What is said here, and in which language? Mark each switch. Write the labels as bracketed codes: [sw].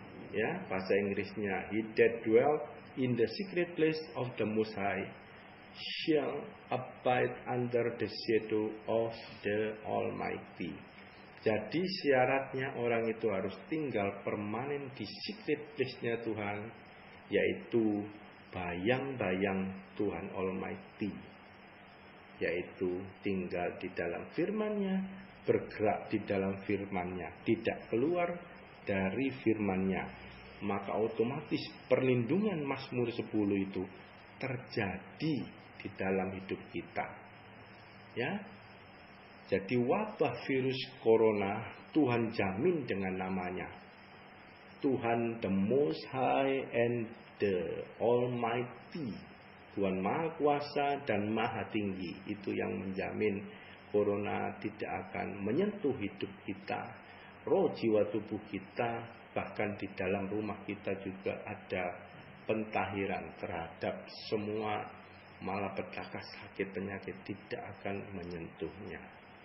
[id] Ya, bahasa Inggrisnya, [en] he that dwell in the secret place of the Most High shall abide under the shadow of the Almighty. [id] Jadi syaratnya orang itu harus tinggal permanen di secret place-nya Tuhan, yaitu bayang-bayang Tuhan Almighty, yaitu tinggal di dalam firman-Nya, bergerak di dalam firman-Nya, tidak keluar dari firman-Nya. Maka otomatis perlindungan Mazmur 10 itu terjadi di dalam hidup kita. Ya. Jadi wabah virus corona Tuhan jamin dengan namanya. [en] Tuhan the Most High and the Almighty. [id] Tuhan Maha Kuasa dan Maha Tinggi. Itu yang menjamin corona tidak akan menyentuh hidup kita, roh jiwa tubuh kita, bahkan di dalam rumah kita juga ada pentahiran terhadap semua malapetaka, sakit, penyakit tidak akan menyentuhnya.